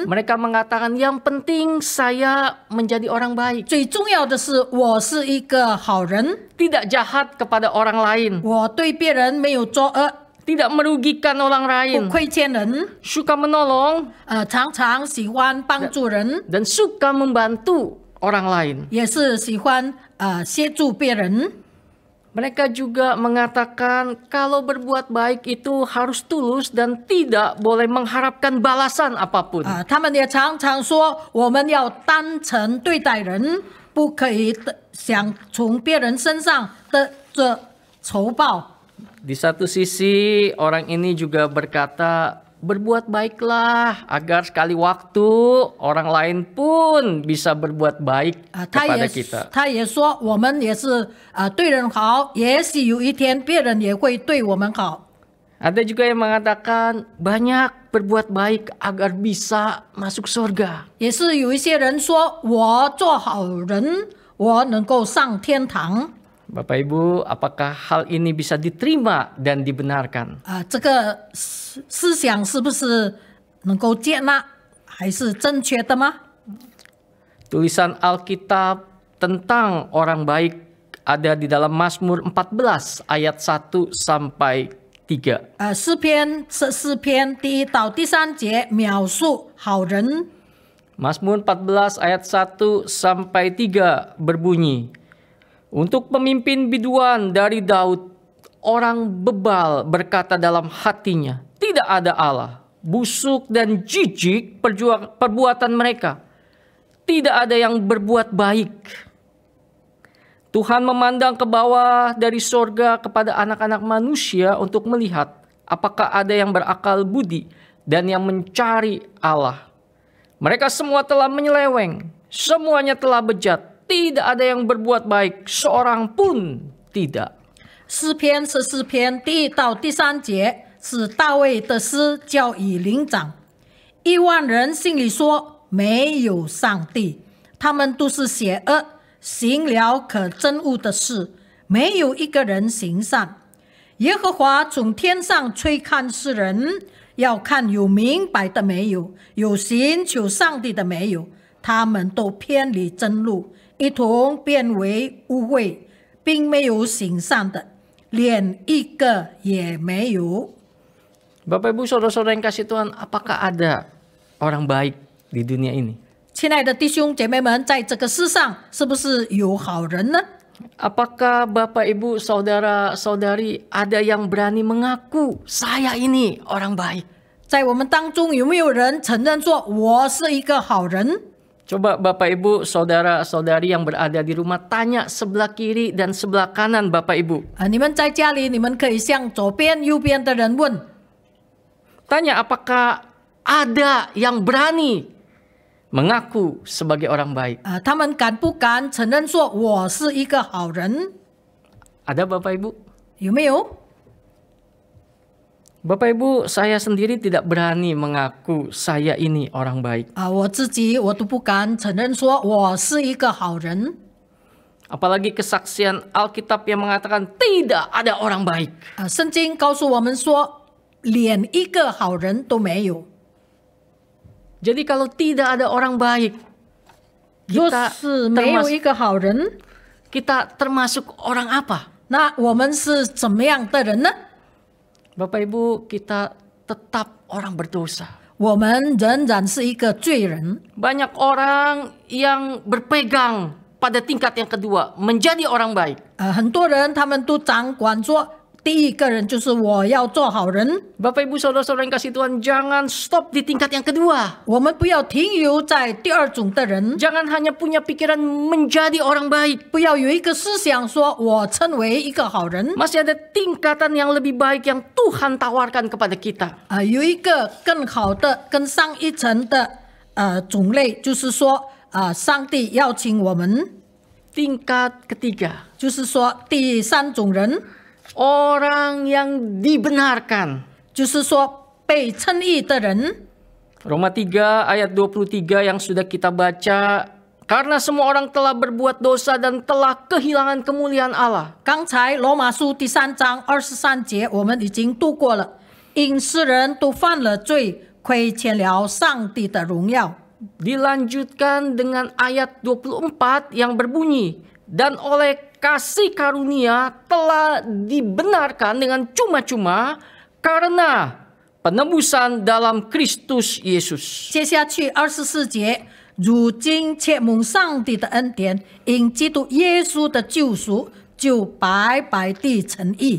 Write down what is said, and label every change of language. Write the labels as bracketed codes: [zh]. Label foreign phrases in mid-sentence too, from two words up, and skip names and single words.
[id] Mereka mengatakan yang penting saya menjadi orang baik. [zh] 最重要的是，我是一个好人， [id] Tidak jahat kepada orang lain. [zh] 我对别人没有作恶， [id] Tidak merugikan orang [zh] 不 [id] lain. [zh] 亏欠人， [id] Suka menolong [zh] 常常喜欢帮助人， [id] dan suka membantu orang lain. [zh] 也是喜欢协助别人。 [id] Mereka juga mengatakan kalau berbuat baik itu harus tulus dan tidak boleh mengharapkan balasan apapun. [zh] 他们也常常说，我们要单纯对待人，不可以想从别人身上得着酬报。 [id] Di satu sisi orang ini juga berkata berbuat baiklah agar sekali waktu orang lain pun bisa berbuat baik [zh] 他 [id] kepada [zh] 也 [id] kita. [zh] 他也说，我们也是对人好，也许有一天别人也会对我们好。 [id] Ada juga yang mengatakan banyak berbuat baik agar bisa masuk surga. [zh] 也是有一些人说，我做好人，我能够上天堂。 [id] Bapak Ibu, apakah hal ini bisa diterima dan dibenarkan? [zh] 这个思想是不是能够接纳，还是正确的吗？ [id] Tulisan Alkitab tentang orang baik ada di dalam Mazmur 14 ayat 1 sampai 3. [zh] 诗篇14篇第1到第3节描述好人。 [id] Mazmur 14 ayat 1 sampai 3 berbunyi, untuk pemimpin biduan dari Daud, orang bebal berkata dalam hatinya, tidak ada Allah. Busuk dan jijik perbuatan mereka. Tidak ada yang berbuat baik. Tuhan memandang ke bawah dari sorga kepada anak-anak manusia untuk melihat apakah ada yang berakal budi dan yang mencari Allah. Mereka semua telah menyeleweng, semuanya telah bejat. Tidak ada yang berbuat baik, seorang pun tidak. [zh] 诗篇14篇第1到第3节是大卫的诗，叫以灵长。1万人心里说没有上帝，他们都是邪恶，行了可憎恶的事，没有一个人行善。耶和华从天上吹看世人，要看有明白的没有，有寻求上帝的没有，他们都偏离真路，一同变为污秽，并没有行善的，连一个也没有。 [id] Bapak Ibu saudara-saudara yang kasih Tuhan, apakah ada orang baik di dunia ini? [zh] 亲爱的弟兄姐妹们，在这个世上是不是有好人呢？ [id] Apakah Bapak Ibu saudara-saudari ada yang berani mengaku saya ini orang baik? [zh] 在我们当中有没有人承认说我是一个好人？ [id] Coba Bapak Ibu saudara-saudari yang berada di rumah tanya sebelah kiri dan sebelah kanan Bapak Ibu. [zh] 你们在家里，你们可以向左边、右边的人问。 [id] Tanya apakah ada yang berani mengaku sebagai orang baik? [zh] 他们敢不敢承认说我是一个好人？ [id] Ada Bapak Ibu? [zh] 有没有？ [id] Bapak Ibu, saya sendiri tidak berani mengaku saya ini orang baik. [zh] 我自己我都不敢承认说我是一个好人。 [id] Apalagi kesaksian Alkitab yang mengatakan tidak ada orang baik. [zh] 圣经告诉我们说，连一个好人都没有。 [id] Jadi kalau tidak ada orang baik, [zh] 若 [id] kita [zh] 是没有一个好人， [id] kita termasuk orang apa? [zh] 那我们是怎么样的人呢？ [id] Bapak Ibu, kita tetap orang berdosa. [zh] 我们仍然是一个罪人。 [id] Banyak orang yang berpegang pada tingkat yang kedua, menjadi orang baik. [zh] 很多人他们都掌管说，第一个人就是我要做好人。 [id] Bapak Ibu saudara-saudara yang kasih Tuhan, jangan stop di tingkat yang kedua. [zh] 我们不要停留在第二种的人， [id] Jangan hanya punya pikiran menjadi orang baik. [zh] 不要有一个思想说我成为一个好人。 [id] Masih ada tingkatan yang lebih baik yang Tuhan tawarkan kepada kita. [zh] 有一个更好的、更上一层的种类，就是说上帝邀请我们， [id] Tingkat ketiga, [zh] 就是说第三种人， [id] orang yang dibenarkan. [zh] 就是说被称义的人。 [id] Roma 3 ayat 23 yang sudah kita baca, karena semua orang telah berbuat dosa dan telah kehilangan kemuliaan Allah. [zh] 刚才罗马书第3章23节我们已经读过了，因世人都犯了罪，亏欠了上帝的荣耀。 [id] Dilanjutkan dengan ayat 24 yang berbunyi, dan oleh kasih karunia telah dibenarkan dengan cuma-cuma karena penebusan dalam Kristus Yesus. [zh] 接下去24节，如今且蒙上帝的恩典，因基督耶稣的救赎，就白白地称义。